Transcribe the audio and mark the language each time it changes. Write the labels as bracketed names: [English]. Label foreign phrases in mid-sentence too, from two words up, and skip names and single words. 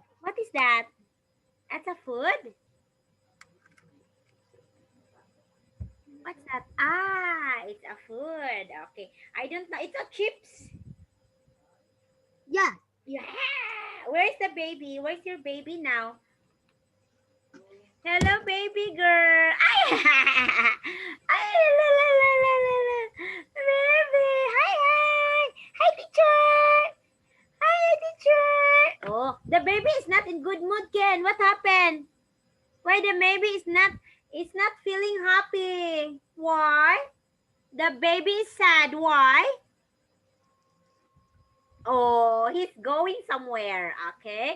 [English] What is that? That's a food? What's that? Ah, it's a food. Okay. I don't know. It's a chips. Yeah. Yeah. Where's the baby? Where's your baby now? Hello, baby girl. Ay, ay, la, la, la, la, la, la. Baby. Hi, hi. Hi, teacher. Hi, teacher. Oh, the baby is not in good mood, Ken. What happened? Why the baby is not feeling happy? Why? The baby is sad. Why? Oh, he's going somewhere. Okay.